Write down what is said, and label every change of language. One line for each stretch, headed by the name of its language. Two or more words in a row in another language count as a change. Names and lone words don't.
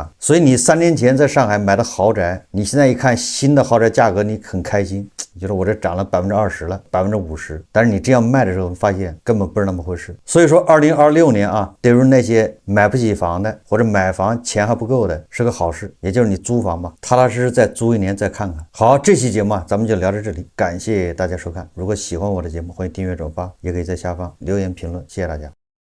Chinese: 所以你3年前在上海買的豪宅，你現在一看新的豪宅價格，你很開心，你覺得我這漲了20%了，50%，但是你這樣賣的時候發現根本不是那麼回事。所以說2026年啊，對於那些買不起房的或者買房錢還不夠的是個好事，也就是你租房吧，踏踏實實再租1年再看看。好，這期節目咱們就聊到這裡，感謝大家收看。如果喜歡我的節目，歡迎訂閱轉發，也可以在下方留言評論，謝謝大家。